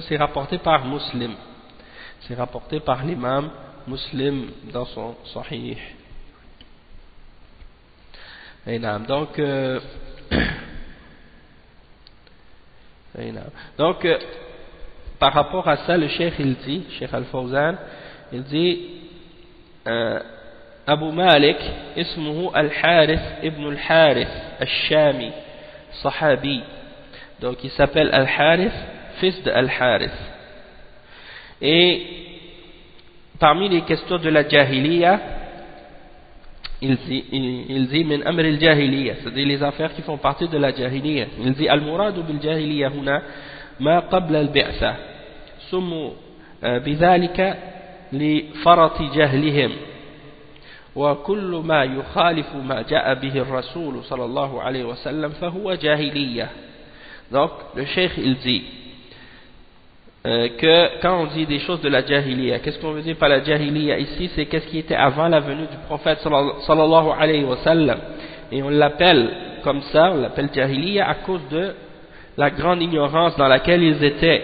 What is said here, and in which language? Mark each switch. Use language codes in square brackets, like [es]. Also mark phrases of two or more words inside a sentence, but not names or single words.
[fr] C'est rapporté par Muslim, c'est rapporté par l'imam Muslim dans son Sahih. Donc par rapport à ça, le cheikh il dit, Cheikh Al-Fawzan, il dit [ar] أبو مالك اسمه الحارث بن الحارث الشامي صحابي. [fr] Donc il s'appelle Al-Harith, fils de Al-Harith. Et parmi les questions de la Jahiliya, il dit [ar] من أمر الجاهلية, [fr] c'est-à-dire les affaires qui font partie de la Jahiliya. Il dit [ar] المراد بالجاهلية هنا ما قبل البعثة سموا بذلك لفرط جهلهم وكل ما يخالف ما جاء به الرسول صلى الله عليه وسلم فهو جاهلية. [fr] Donc le cheikh il dit que quand on dit des choses de la Jahiliya, qu'est-ce qu'on veut dire par la Jahiliya ici? C'est qu'est-ce qui était avant la venue du prophète [ar] صلى الله عليه وسلم, [fr] et on l'appelle comme ça, on l'appelle Jahiliya à cause de la grande ignorance dans laquelle ils étaient.